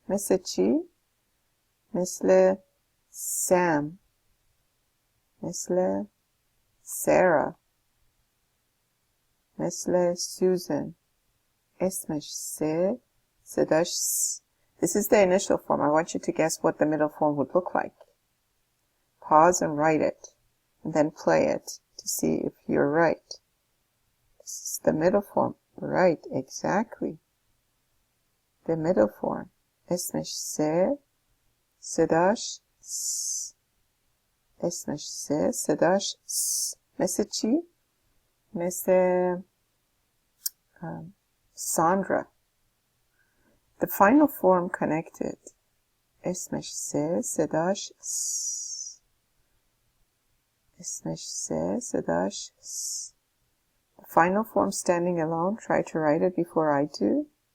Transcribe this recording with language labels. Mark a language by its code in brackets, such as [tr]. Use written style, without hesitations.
[fa] مثل چی؟ مثل سام، مثل سارا، مثل سوزان. اسمش س. صداش س. [en] This is the initial form. I want you to guess what the middle form would look like. Pause and write it, and then play it to see if you're right. This is the middle form. Right, exactly. The middle form. [fa] اسمش س. صداش س. اسمش س. صداش س. مثل چی؟ مثل Sandra. [en] The final form connected. [fa] اسمش س. صداش س. اسمش س. صداش س. [en] The final form standing alone. Try to write it before I do.